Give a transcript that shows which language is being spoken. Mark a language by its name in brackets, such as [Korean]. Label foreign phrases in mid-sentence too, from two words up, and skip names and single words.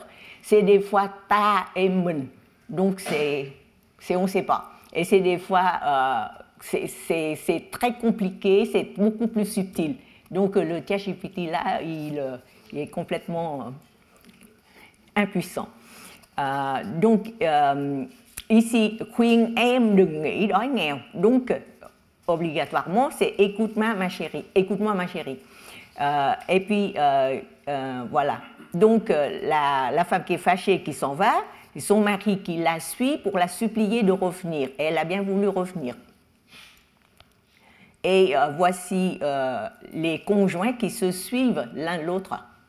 [French] C'est des fois ta et mun, donc on ne sait pas. Et c'est des fois, c'est très compliqué, c'est beaucoup plus subtil. Donc le ChatGPT là, il est complètement impuissant. Donc, ici, [Vietnamese] khuyên em đừng nghĩ đói nghèo. [French] Donc, obligatoirement, c'est écoute-moi ma chérie. Écoute-moi ma chérie. Et puis, voilà. Donc, la femme qui est fâchée, qui s'en va, et son mari qui la suit pour la supplier de revenir. Et elle a bien voulu revenir. Et voici les conjoints qui se suivent l'un l'autre.